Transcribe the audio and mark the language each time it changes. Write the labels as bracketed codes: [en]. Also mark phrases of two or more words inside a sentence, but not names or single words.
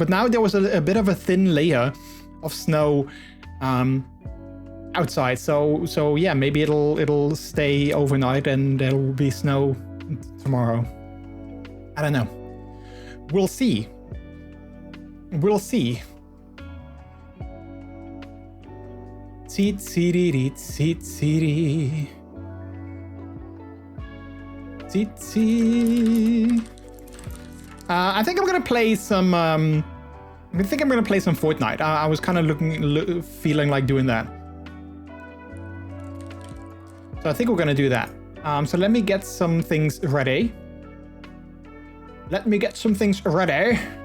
[en] But now there was a bit of a thin layer of snow outside. So yeah, maybe it'll stay overnight and there will be snow tomorrow. I don't know. We'll see. We'll see. Tsi-tsi-ri-ri, tsi-tsi-ri. Tsi-tsi. I think I'm gonna play some. I think I'm gonna play some Fortnite. I was kind of feeling like doing that. So I think we're gonna do that. So let me get some things ready. Let me get some things ready.